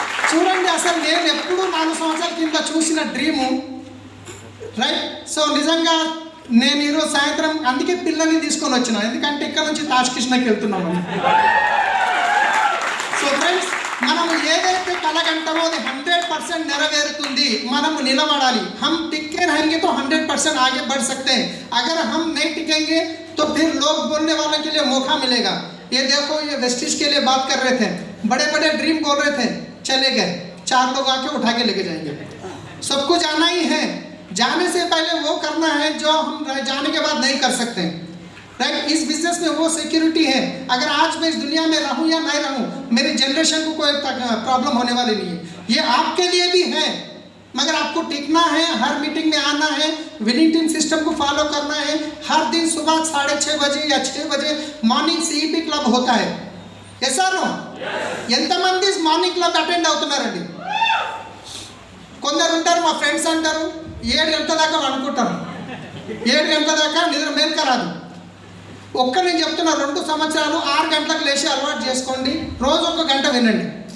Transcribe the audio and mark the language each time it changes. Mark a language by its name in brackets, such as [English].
[Telugu] చూడండి అసలు నేను ఎప్పుడు 4 సంవత్సరాల కింద చూసిన డ్రీము, రైట్? సో నిజంగా నేను ఈరోజు సాయంత్రం అందుకే పిల్లల్ని తీసుకొని వచ్చిన, ఎందుకంటే ఇక్కడ నుంచి తాజ్ కృష్ణకి వెళ్తున్నామని। సో ఫ్రెండ్స్, మనము ఏదైతే కలగంటామో అది 100% నెరవేరుతుంది, మనము నిలబడాలి। [Hindi] हम टिके रहेंगे तो 100% आगे बढ़ सकते हैं, अगर हम नहीं टिकेंगे तो फिर लोग बोलने वालों के लिए मौका मिलेगा। ये देखो, ये वेस्टिज के लिए बात कर रहे थे, बड़े बड़े ड्रीम बोल रहे थे, चले गए, 4 लोग आके उठा के लेके जाएंगे। सबको जाना ही है, जाने से पहले वो करना है जो हम जाने के बाद नहीं कर सकते, राइट? इस बिजनेस में वो सिक्योरिटी है, अगर आज मैं इस दुनिया में रहूं या नहीं रहूं, मेरी जनरेशन को कोई प्रॉब्लम होने वाली नहीं है। ये आपके लिए भी है, मगर आपको टिकना है, हर मीटिंग में आना है, विनिंग टीम सिस्टम को फॉलो करना है। हर दिन सुबह 6:30 बजे या 6 बजे మార్నింగ్ CEP క్లబ్ होता है, ऐसा नो? [Telugu] ఎంతమంది మార్నింగ్ క్లబ్ అటెండ్ అవుతున్నారండి? కొందరు ఉంటారు, మా ఫ్రెండ్స్ అంటారు 7 గంటల దాకా అనుకుంటారు, 7 గంటల దాకా నిద్ర మేల్క రాదు। నేను చెప్తున్నా 2 సంవత్సరాలు 6 గంటలకు లేచి అలవాటు చేసుకోండి, రోజు 1 గంట వినండి।